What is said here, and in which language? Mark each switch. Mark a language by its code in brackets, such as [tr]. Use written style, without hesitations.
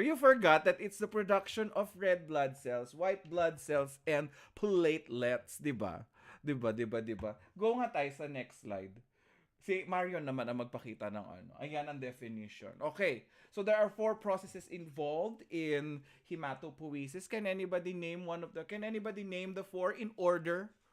[en] You forgot that it's the production of red blood cells, white blood cells, and platelets. [tl] Diba? Diba? Go nga tayo sa next slide. Si Marion naman ang magpakita ng ano. Ayan ang definition. Okay. [en] So there are 4 processes involved in hematopoiesis. Can anybody name the 4 in order?